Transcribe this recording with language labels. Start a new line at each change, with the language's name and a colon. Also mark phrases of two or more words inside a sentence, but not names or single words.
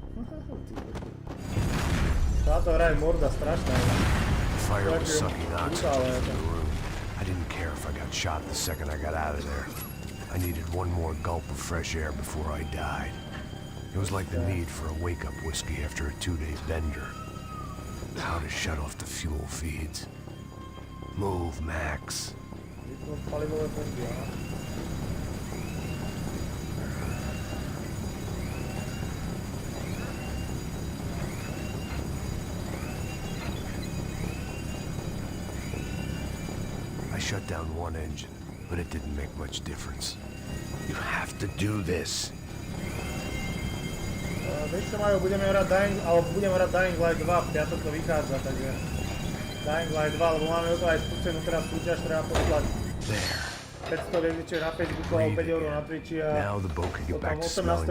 Slovak: Táto hra je morda strašná.
English: Fire was sucking oxygen from the room. I didn't care if I got shot the second I got out of there. I needed one more gulp of fresh air before I died. It was like the need for a wake-up whiskey after a 2-day bender. How to shut off the fuel feeds. Move, Max. I shut down one engine, but it didn't make much difference. You have to do this.
Slovak: Vieš čo mAio, budeme hrať Dying Light 2, v piatok to vychádza, takže Dying Light 2, lebo máme o to aj spustenú teraz súťaž, treba poslať 500 hviezdičiek na Facebooku alebo 5 € na Twitchi a potom 18.